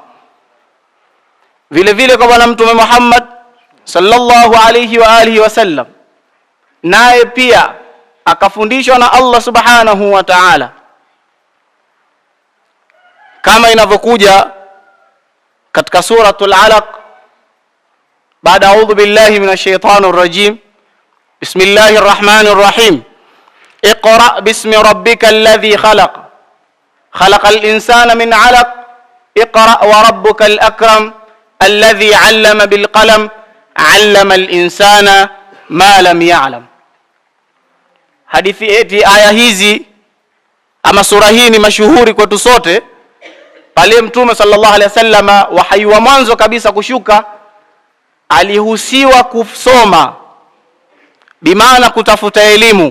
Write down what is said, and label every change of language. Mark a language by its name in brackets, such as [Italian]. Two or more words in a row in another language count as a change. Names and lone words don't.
[Swahili] Vile vile kwa bwana mtume Muhammad [Arabic] صلى الله عليه وآله وسلم, [Swahili] naye pia akafundishwa na Allah [Arabic] سبحانه وتعالى [Swahili] kama inavyokuja katika suratul Alaq, baada [Arabic] أعوذ بالله من الشيطان الرجيم بسم الله الرحمن الرحيم اقرأ باسم ربك الذي خلق خلق الإنسان من علق اقرأ وربك الأكرم الذي علم بالقلم علم الإنسان ما لم يعلم. [Swahili] Hadithi eti aya hizi ama sura hii ni mashuhuri kwetu sote. Pale mtume [Arabic] صلى الله عليه وسلم, [Swahili] wahyi wa mwanzo kabisa kushuka, alihusiwa kusoma, bimaana kutafuta elimu.